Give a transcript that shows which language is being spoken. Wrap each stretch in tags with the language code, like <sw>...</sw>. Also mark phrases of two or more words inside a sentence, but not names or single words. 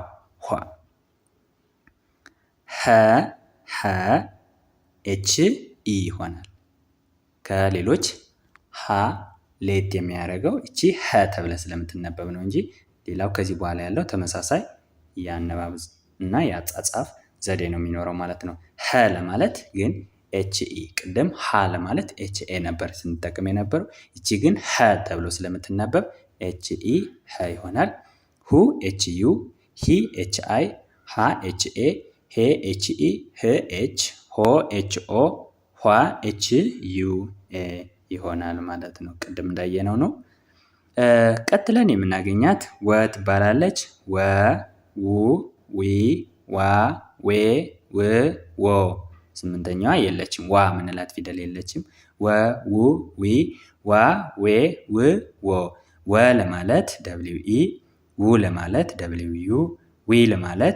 <am>ሀ</am> <en>H E</en> <am>ይሆናል። ከሌሎች ሀ ሌት የሚያደርገው እቺ ሀ ተብለ ስለምትነበብ ነው እንጂ ሌላው ከዚህ በኋላ ያለው ተመሳሳይ የአነባብ እና የአጻጻፍ ዘዴ ነው የሚኖረው ማለት ነው። ሀ ለማለት ግን</am> <en>H E፣</en> <am>ቅድም ሀ ለማለት</am> <en>H A</en> <am>ነበር ስንጠቅም የነበረው። እቺ ግን ሀ ተብሎ ስለምትነበብ</am> <en>H E</en> <am>ሀ ይሆናል። ሁ</am> <en>H U፣</en> <am>ሂ</am> <en>H I፣</en> <am>ሃ</am> <en>H A፣</en> <am>ሄ</am> <en>H E፣</en> <am>ህ ኤች፣ ሆ</am> <en>H O፣</en> <am>ኋ</am> <en>H U A</en> <am>ይሆናል ማለት ነው። ቅድም እንዳየነው ነው። ቀጥለን የምናገኛት ወ ትባላለች። ወ፣ ው፣ ዊ፣ ዋ፣ ዌ፣ ው፣ ዎ። ስምንተኛዋ የለችም። ዋ ምንላት ፊደል የለችም። ወ፣ ው፣ ዊ፣ ዋ፣ ዌ፣ ው፣ ዎ። ወ ለማለት</am> <en>W E፣</en> <am>ው ለማለት</am> <en>W U፣</en> <am>ዊ ለማለት</am>